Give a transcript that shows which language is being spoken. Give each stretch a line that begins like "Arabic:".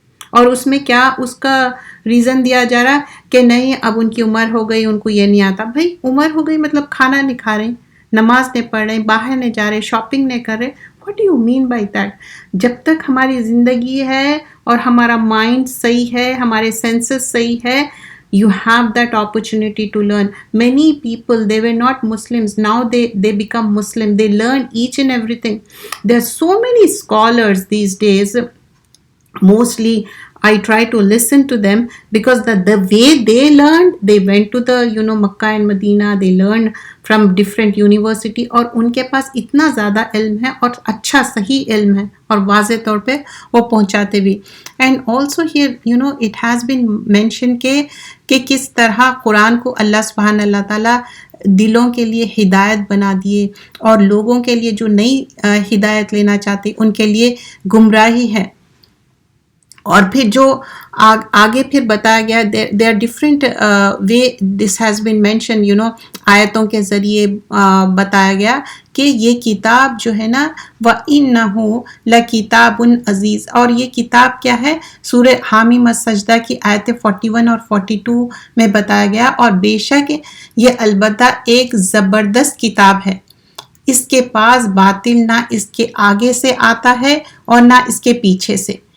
Urdu: اور اس میں کیا اس کا ریزن دیا جا رہا کہ نہیں اب ان کی عمر ہو گئی, ان کو یہ نہیں آتا. بھائی عمر ہو گئی مطلب کھانا نہیں کھا رہے, نماز نہیں پڑھ رہے, باہر نہیں جا رہے, شاپنگ نہیں کر رہے.
English: What do you mean by that?
Urdu: جب تک ہماری زندگی ہے اور ہمارا مائنڈ صحیح ہے, ہمارے سینسز صحیح ہے,
English: you have that opportunity to learn. Many people, they were not Muslims, now they become Muslim, they learn each and everything. There are so many scholars these days. Mostly I try to listen to them because the way they learned, they went to the Makkah and Medina, they learned from different university,
Urdu: اور ان کے پاس اتنا زیادہ علم ہے اور اچھا صحیح علم ہے اور واضح طور پہ وہ پہنچاتے بھی.
English: And also here it has been mentioned
Urdu: کہ کس طرح قرآن کو اللہ سبحانہ اللہ تعالیٰ دلوں کے لیے ہدایت بنا دیے, اور لوگوں کے لیے جو نئی ہدایت لینا چاہتے ان کے لیے گمراہی ہے. اور پھر جو آگے پھر بتایا گیا,
English: there are different way this has been mention,
Urdu: آیتوں کے ذریعے بتایا گیا کہ یہ کتاب جو ہے نا,
Arabic: وَإِنَّهُ لَكِتَابٌ عزیز,
Urdu: اور یہ کتاب کیا ہے, سورہ حامیم السجدہ کی آیت 41 اور 42 میں بتایا گیا, اور بے شک یہ البتہ ایک زبردست کتاب ہے, اس کے پاس باطل نہ اس کے آگے سے آتا ہے اور نہ اس کے پیچھے سے.